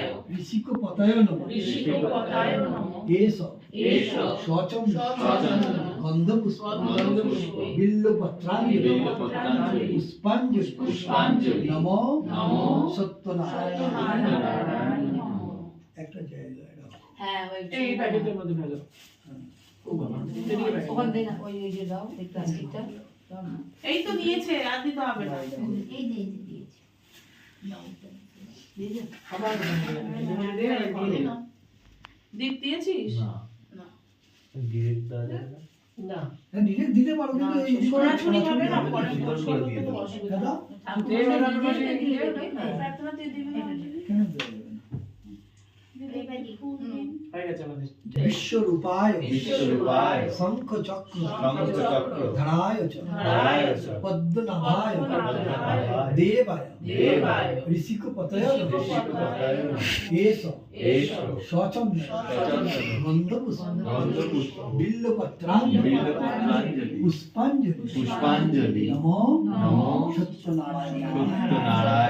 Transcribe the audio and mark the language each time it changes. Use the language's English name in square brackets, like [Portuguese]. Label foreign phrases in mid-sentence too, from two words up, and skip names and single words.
[Sanskrit] ऋषिकपतये नमः एष शौचं गन्धपुष्प बिल्वपत्राञ्जलि पुष्पाञ्जलि नमो सत्यनारायणाय [Bangla] একটা জায়গায় রাখো হ্যাঁ এই প্যাকেটের মধ্যে ফেলো ওখান থেকে ওই যে দাও এই প্লাস্টিকটা এই তো দিয়েছে, আর দিতে হবে না। এই দিয়েছি দিয়েছি আবার দীপ দিয়েছিস? না ডিরেক্ট দেওয়া যাবে না? না ডিরেক্ট দিতে পারো কিন্তু এই সরাসরি হবে না, পরে সুন্দর পোস্ট করে করতে দিয়ে তো দেবো। অসুবিধা দাদা তেল লাগানোর পাশে দিয়ে প্রার্থনা দিয়ে দিবি না? কেন দেবে না হয়ে গেছে আমাদের [Sanskrit] विश्वरूपाय विश्वरूपाय शंख चक्र शंखचक्र धराय च पद्मनाभाय देवाय ऋषिकपतये एष शौचं गन्धपुष्प बिल्वपत्राञ्जलि पुष्पाञ्जलि नमो सत्यनारायणाय